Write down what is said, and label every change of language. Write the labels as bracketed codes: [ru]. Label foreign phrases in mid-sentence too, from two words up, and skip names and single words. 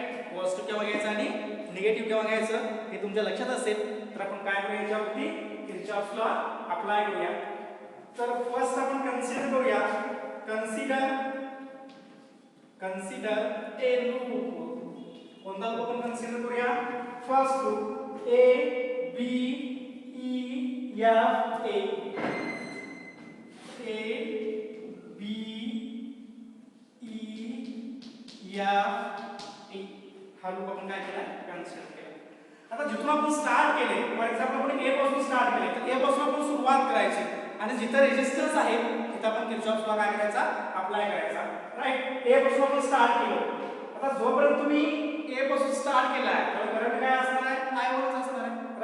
[mr] पॉझिटिव्ह केव्हा घ्यायचं आणि निगेटिव्ह केव्हा घ्यायचं हे तुमच्या लक्षात असेल. तर आपण काय करूया, याच्यावरती [en] Kirchhoff's law apply [mr] करूया. तर फर्स्ट आपण कन्सिडर करूया, [en] consider a loop. [mr] कोणता लूप आपण कन्सिडर करूया, [en] first loop [mr] A B E F A B E F A. हा लूप आपण काय केला, कन्सिडर केला. आता जिथून आपण स्टार्ट केले, [en] for example [mr] आपण A पासून स्टार्ट केले, तर A पासून आपण सुरुवात करायची आणि जिथे रेजिस्टन्स आहे तिथे आपण [en] Kirchhoff's law [mr] काय करायचा, अप्लाय करायचा. राईट. A पासून आपण स्टार्ट केलं. आता जोपर्यंत तुम्ही A पासून स्टार्ट केलाय तर करंट काय असणार आहे, I1 च असणार आहे.